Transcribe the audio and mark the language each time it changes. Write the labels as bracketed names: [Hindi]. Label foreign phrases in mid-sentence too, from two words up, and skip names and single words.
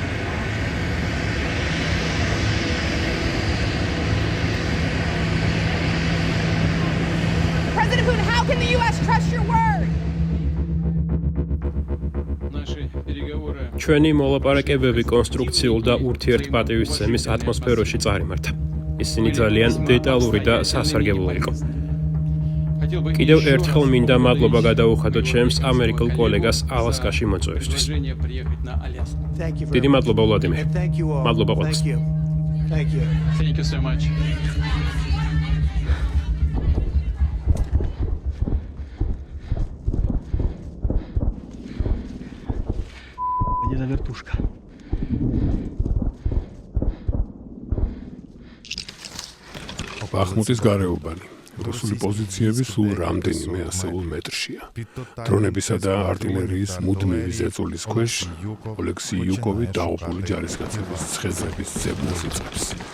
[English] President Putin, how can the U.S. trust your word? [Georgian] ჩვენი მოლაპარაკებები კონსტრუქციულ და ურთიერთპატივისცემის ატმოსფეროში წარიმართა. ისინი ძალიან დეტალური და სასარგებლო იყო. კიდევ ერთხელ მინდა მადლობა გადაუხადოთ ჩემს ამერიკელ კოლეგას ალასკაში მოწვევისთვის. დიდი მადლობა ვლადიმერ. მადლობა ყველას. [Russian] Где-то вертушка. [Georgian] ბახმუტის გარეუბანი. რუსული პოზიციები სულ რამდენიმე ასეულ მეტრშია. დრონებისა და არტილერიის მუდმივი ზეწოლის ქვეშ ოლექსი იუკოვი დაუყური ჯარისკაცების ცხედრების ძებნას იწყებს.